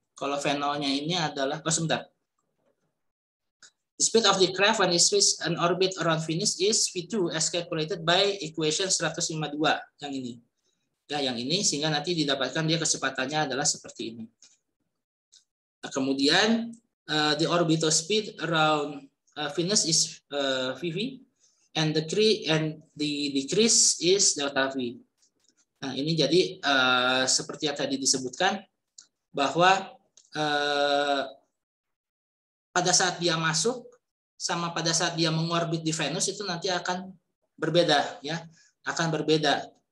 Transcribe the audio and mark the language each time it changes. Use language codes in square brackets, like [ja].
[id] Kalau V0-nya ini adalah, sebentar. [en] The speed of the craft when it reaches an orbit around Venus is V2 as calculated by equation 152 [id] yang ini. Ya, yang ini sehingga nanti didapatkan dia kecepatannya adalah seperti ini. Nah, kemudian [en] the orbital speed around Venus is VV and the decrease is delta V. [id] Nah, ini jadi seperti yang tadi disebutkan bahwa pada saat dia masuk sama pada saat dia mengorbit di Venus itu nanti akan berbeda ya, akan berbeda.